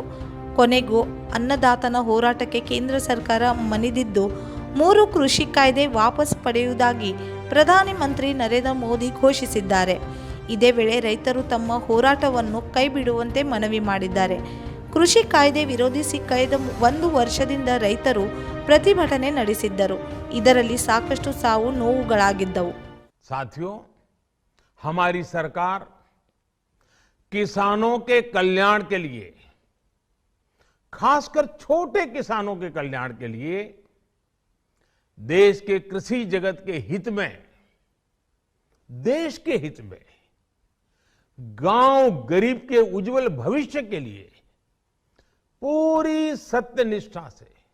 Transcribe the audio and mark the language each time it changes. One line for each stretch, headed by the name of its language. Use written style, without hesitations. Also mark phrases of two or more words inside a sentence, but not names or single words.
Kannada: ಕೊನೆಗೂ ಅನ್ನದಾತನ ಹೋರಾಟಕ್ಕೆ ಕೇಂದ್ರ ಸರ್ಕಾರ ಮಣಿದಿದ್ದು 3 ಕೃಷಿ ಕಾಯ್ದೆ ವಾಪಸ್ ಪಡೆಯುವುದಾಗಿ ಪ್ರಧಾನಿ ಮಂತ್ರಿ ನರೇಂದ್ರ ಮೋದಿ ಘೋಷಿಸಿದ್ದಾರೆ. ಇದೇ ವೇಳೆ ರೈತರು ತಮ್ಮ ಹೋರಾಟವನ್ನು ಕೈಬಿಡುವಂತೆ ಮನವಿ ಮಾಡಿದ್ದಾರೆ. ಕೃಷಿ ಕಾಯ್ದೆ ವಿರೋಧಿಸಿ ಕಳೆದ 1 ವರ್ಷದಿಂದ ರೈತರು ಪ್ರತಿಭಟನೆ ನಡೆಸಿದ್ದರು. ಇದರಲ್ಲಿ ಸಾಕಷ್ಟು ಸಾವು ನೋವುಗಳಾಗಿದ್ದವು.
Hindi: साथियों, हमारी सरकार किसानों के कल्याण के लिए, खासकर छोटे किसानों के कल्याण के लिए देश के कृषि जगत के हित में, देश के हित में, गांव गरीब के उज्जवल भविष्य के लिए पूरी सत्यनिष्ठा से